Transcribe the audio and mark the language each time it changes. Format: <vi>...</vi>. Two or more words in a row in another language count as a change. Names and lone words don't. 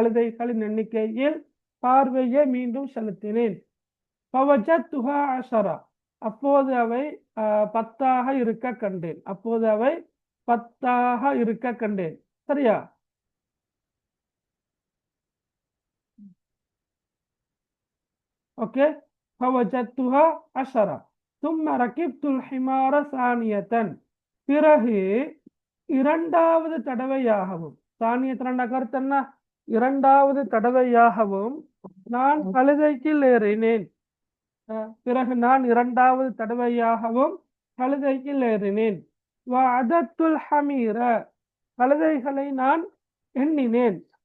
<ta>அப்போது அவை 10ஆக இருக்க கண்டேன். சரியா? ஓகே.</ta> <ar>فوجدتها 10 ثم ركبت الحمار ثانية.</ar> <ta>பிறகு இரண்டாவது தடவையாகவும், இரண்டாவது தடவையாகவும் நான் கழுதையில் ஏறினேன்.</ta> <ar>وعددت الحمير,</ar> <ta>கழுதைகளை நான் எண்ணினேன்.</ta>